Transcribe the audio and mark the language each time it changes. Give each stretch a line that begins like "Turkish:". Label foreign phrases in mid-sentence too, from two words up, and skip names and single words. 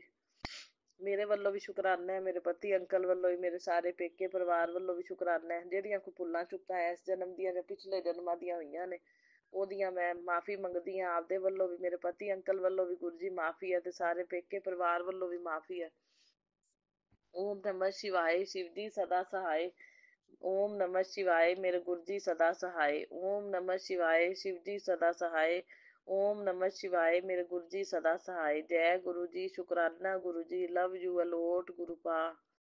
Punjabi: ਮੇਰੇ ਵੱਲੋਂ ਵੀ ਸ਼ੁਕਰਾਨਾ ਹੈ, ਮੇਰੇ ਪਤੀ ਅੰਕਲ ਵੱਲੋਂ ਵੀ, ਮੇਰੇ ਸਾਰੇ ਪੇਕੇ ਪਰਿਵਾਰ ਵੱਲੋਂ ਵੀ ਸ਼ੁਕਰਾਨਾ ਹੈ। ਜਿਹੜੀਆਂ ਕੋਈ ਭੁੱਲਾਂ ਚੁੱਕਾਂ ਇਸ ਜਨਮ ਦੀਆਂ ਜਾਂ ਪਿਛਲੇ ਜਨਮਾਂ ਦੀਆਂ ਹੋਈਆਂ ਨੇ ਉਹਦੀਆਂ ਮੈਂ ਮਾਫੀ ਮੰਗਦੀ ਹਾਂ। ਆਪਦੇ ਵੱਲੋਂ ਵੀ, ਮੇਰੇ ਪਤੀ ਅੰਕਲ ਵੱਲੋਂ ਵੀ ਗੁਰੂ ਜੀ ਮਾਫੀ ਹੈ, ਤੇ ਸਾਰੇ ਪੇਕੇ ਪਰਿਵਾਰ ਵੱਲੋਂ ਵੀ ਮਾਫੀ ਹੈ।
Sanskrit: ॐ नमः शिवाय।
Punjabi: ਸ਼ਿਵ ਜੀ ਸਦਾ ਸਹਾਏ।
Sanskrit: ओम नमः शिवाय
Hindi: मेरे गुरु जी सदा सहाय।
Sanskrit: ओम नमः शिवाय
Hindi: शिव जी सदा सहाय।
Sanskrit: ओम नमः शिवाय
Hindi: मेरे गुरु जी सदा सहाय। जय गुरु जी, शुकराना गुरु जी,
English: love you a lot guru pa.